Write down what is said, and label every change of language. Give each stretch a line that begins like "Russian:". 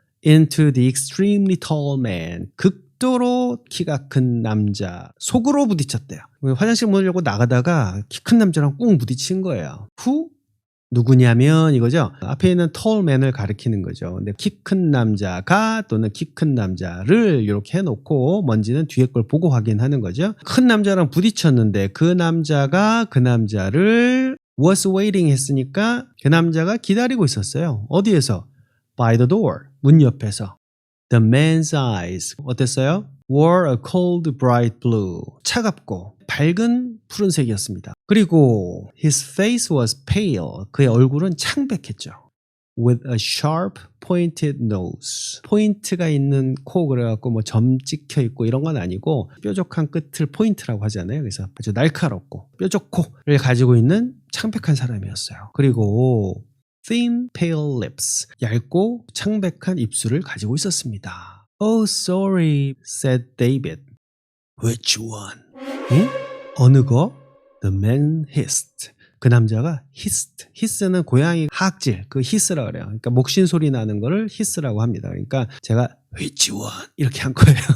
English: Into the extremely tall man.
Korean: 극도로 키가 큰 남자. 속으로 부딪혔대요. 화장실 문을 열고 나가다가 키 큰 남자랑 꾹 부딪힌 거예요.
English: Who?
Korean: 누구냐면 이거죠. 앞에 있는
English: tall man
Korean: 을 가리키는 거죠. 근데 키 큰 남자가 또는 키 큰 남자를 이렇게 해놓고 뭔지는 뒤에 걸 보고 확인하는 거죠. 큰 남자랑 부딪혔는데 그 남자가 그 남자를
English: was waiting
Korean: 했으니까 그 남자가 기다리고 있었어요. 어디에서?
English: By the door.
Korean: 문 옆에서.
English: The man's eyes.
Korean: 어땠어요?
English: Were a cold bright blue.
Korean: 차갑고 밝은 푸른색이었습니다. 그리고
English: his face was pale.
Korean: 그의 얼굴은 창백했죠.
English: With a sharp pointed nose.
Korean: 포인트가 있는 코 그래갖고 뭐 점 찍혀 있고 이런 건 아니고 뾰족한 끝을 포인트라고 하잖아요. 그래서 아주 날카롭고 뾰족코를 가지고 있는 창백한 사람이었어요. 그리고
English: thin pale lips.
Korean: 얇고 창백한 입술을 가지고 있었습니다.
English: Oh, sorry, said David. Which one?
Korean: 응? 어느 거?
English: The man hissed.
Korean: 그 남자가 hissed. hiss는 고양이 하악질, 그 hiss라고 그래요. 그러니까 목신 소리 나는 거를 hiss라고 합니다. 그러니까 제가
English: which one?
Korean: 이렇게 한 거예요.